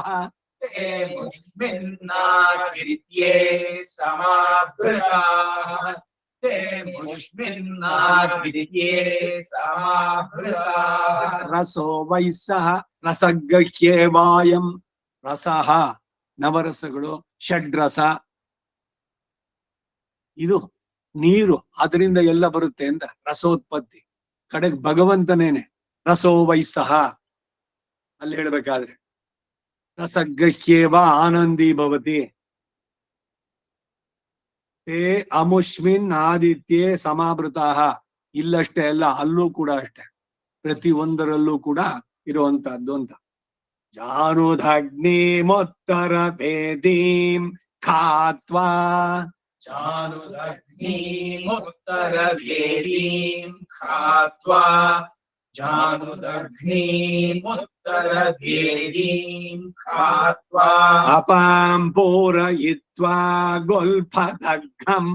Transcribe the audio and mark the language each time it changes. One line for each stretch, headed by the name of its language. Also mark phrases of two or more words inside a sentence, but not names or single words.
Sanskrit: ते मुष्मिन्नादित्ये समावृताः ते मुष्मिन्नादित्ये समावृताः रसो वै सः रसगह्येवायं रसः
Kannada: ನವರಸಗಳು ಷಡ್ರಸ ಇದು ನೀರು, ಅದರಿಂದ ಎಲ್ಲ ಬರುತ್ತೆ ಅಂತ ರಸೋತ್ಪತ್ತಿ. ಕಡೆಗೆ ಭಗವಂತನೇನೆ
Sanskrit: ರಸೋ ವೈಸಹ
Kannada: ಅಲ್ಲಿ ಹೇಳ್ಬೇಕಾದ್ರೆ
Sanskrit: ರಸಗಹ್ಯೇವ ಆನಂದಿ ಭವತಿ ತೇ ಅಮುಷ್ಮಿನ್ ಆದಿತ್ಯೆ ಸಮಾವೃತಃ.
Kannada: ಇಲ್ಲಷ್ಟೇ ಅಲ್ಲ, ಅಲ್ಲೂ ಕೂಡ ಅಷ್ಟೇ, ಪ್ರತಿ ಒಂದರಲ್ಲೂ ಕೂಡ ಇರುವಂತಹದ್ದು ಅಂತ.
Sanskrit: ಜಾನುದಗ್ನಿಮೋತ್ತರ ವೇದೀಂ ಖಾತ್ವಾ जानुदग्निमुत्तरवेदीं खात्वा जानुदग्निमुत्तरवेदीं खात्वा अपां पूरयित्वा गुल्फदग्धम्